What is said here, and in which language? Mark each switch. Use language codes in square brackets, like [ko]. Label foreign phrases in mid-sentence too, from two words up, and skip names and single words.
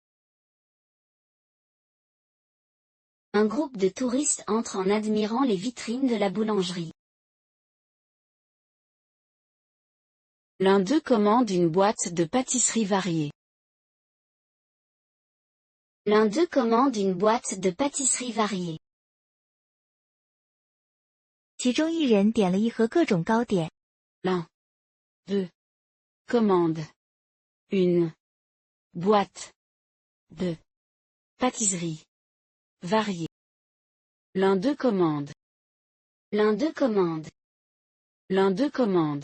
[fr] Un groupe de touristes entre en admirant les vitrines de la boulangerie. L'un d'eux commande une boîte de pâtisserie variée. L'un d'eux commande une boîte de pâtisserie variée. [zh] 其中一人点了一盒各种糕点。 [fr] L'un d'eux commande une boîte de pâtisserie variée. L'un d'eux commande. L'un d'eux commande. L'un d'eux commande.